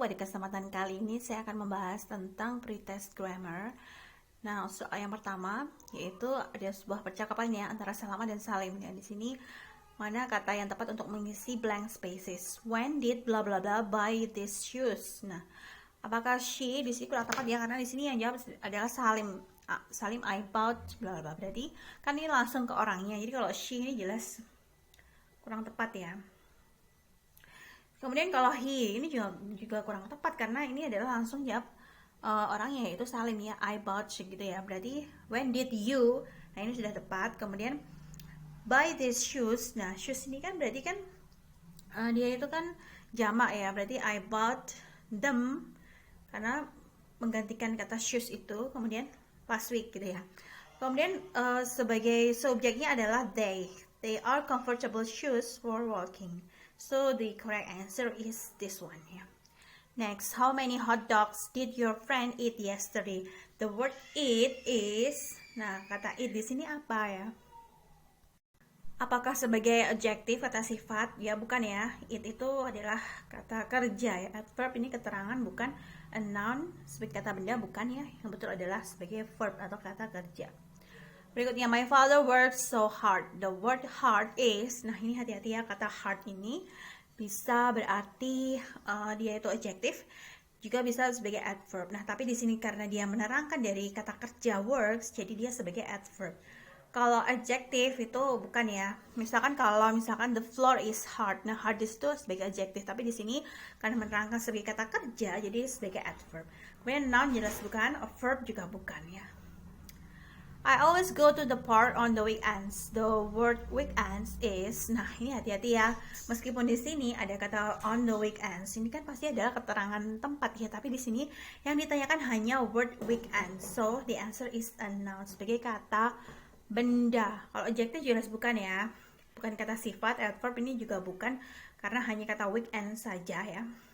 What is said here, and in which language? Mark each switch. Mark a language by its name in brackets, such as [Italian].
[Indonesian] Pada kesempatan kali ini saya akan membahas tentang pretest grammar. Nah, soal yang pertama yaitu ada sebuah percakapan ya antara Salama dan Salim. Ya, di sini mana kata yang tepat untuk mengisi blank spaces. [English] When did bla bla bla buy these shoes? [Indonesian] Nah, apakah she di sini kurang tepat ya, karena di sini yang jawab adalah Salim. Salim, [English] I bought bla bla. [Indonesian] Berarti kan ini langsung ke orangnya. Jadi kalau she ini jelas kurang tepat ya. Kemudian kalau he ini juga kurang tepat karena ini adalah langsung jawab orangnya, yaitu Salim ya, I bought gitu ya. Berarti [English] when did you? [Indonesian] Nah, ini sudah tepat. [English] Kemudian buy these shoes. [Indonesian] Nah, shoes ini kan berarti kan dia itu kan jamak ya. Berarti [English] I bought them [Indonesian] karena menggantikan kata shoes itu. Kemudian last week gitu ya. Kemudian sebagai subjeknya adalah they. [English] They are comfortable shoes for walking. So the correct answer is this one here. Next, how many hot dogs did your friend eat yesterday? The word eat is, [Indonesian] nah kata eat di sini apa ya? Apakah sebagai adjective kata sifat? Ya bukan ya. Eat itu adalah kata kerja ya. Adverb ini keterangan, bukan a noun. Sebagai kata benda bukan ya. Yang betul adalah sebagai verb atau kata kerja. Berikutnya, [English] my father works so hard. The word hard is, [Indonesian] nah ini hati-hati ya, kata hard ini bisa berarti dia itu adjective, juga bisa sebagai adverb. Nah, tapi di sini karena dia menerangkan dari kata kerja works, jadi dia sebagai adverb. Kalau adjective itu bukan ya. [English] Misalkan the floor is hard. [Indonesian] Nah, hard itu sebagai adjective, tapi di sini karena menerangkan sebagai kata kerja, jadi sebagai adverb. Kemudian noun jelas bukan, a verb juga bukan ya. [English] I always go to the park on the weekends. The word weekends is, [Indonesian] nah ini hati-hati ya. Meskipun di sini ada kata on the weekends, ini kan pasti adalah keterangan tempat ya. Tapi di sini yang ditanyakan hanya word weekend. [English] So the answer is a noun, [Indonesian] sebagai kata benda. Kalau adjective jelas bukan ya. Bukan kata sifat, adverb ini juga bukan karena hanya kata weekend saja ya.